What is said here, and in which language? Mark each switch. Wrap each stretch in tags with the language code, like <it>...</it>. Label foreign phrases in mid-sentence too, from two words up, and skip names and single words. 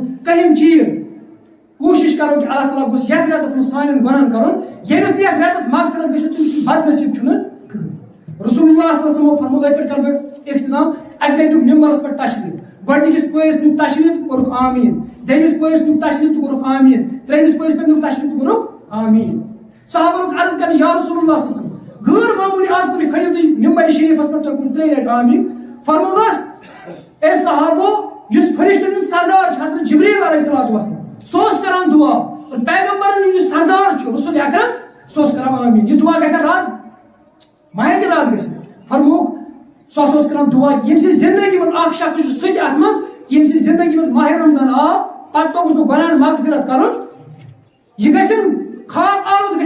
<ks>کٔہِم چیٖز کوٗشِش کرو کہ اللہ تعالیٰ گوٚژھ یتھ رٮ۪تس منٛز سانٮ۪ن گۄنہن کرُن ییٚمِس نہٕ یتھ رٮ۪تس مغفرت گژھِ تٔمِس سُنٛد بد نصیٖب چھُنہٕ کٕہٕنۍ. رسول اللہ</ks> <ar>صلی اللہ علیہ وسلم</ar> <ks>فرموو یتھ پٮ۪ٹھ کرٕ بہٕ اختتام اکہِ لٹہِ دیُت ممبرس پٮ۪ٹھ تشریٖف گۄڈنِکِس پٲیِس نیُک تشریف کوٚرُکھ آمیٖن دوٚیمِس پٲیِس نیُک تشریف تہٕ کوٚرُکھ آمیٖن ترٛیٚیمِس پٲیِس پٮ۪ٹھ نیُک تشریف تہٕ کوٚرُکھ آمیٖن صحابن لوگ عرض کرنہِ یا رسول اللہ</ks> <ar>صلی اللہ علیہ وسلم</ar> <ks>غٲر معموٗلی آز تُہۍ کھٔنِو تُہۍ مِمبر شریٖفس پٮ۪ٹھ تۄہہِ کوٚرُو 3 لٹہِ آمیٖن فرمونَس اے صحابو یُس فرشتن ہُنٛد سردار چھُ حضرت جبریٖل</ks> <ar>علیہ الصلوۃ والسلام</ar> <ks>سُہ اوس کران دعا اور پیغمبرن ہُنٛد یُس سردار چھُ رسول اکرم سُہ اوس کران آمیٖن یہِ دعا گژھِ رد ماہِ تہِ رد گژھِ فرمووُکھ سُہ اوس کران دعا ییٚمہِ سٕنٛز زندگی منٛز اکھ شخص چھُ سُہ تہِ اتھ منٛز ییٚمہِ سٕنٛز زندگی منٛز ماہِ رمضان آو پتہٕ توٚگُس نہٕ گۄناہن مغفرت کرُن یہِ گژھن خاک آلود گژھِ</ks>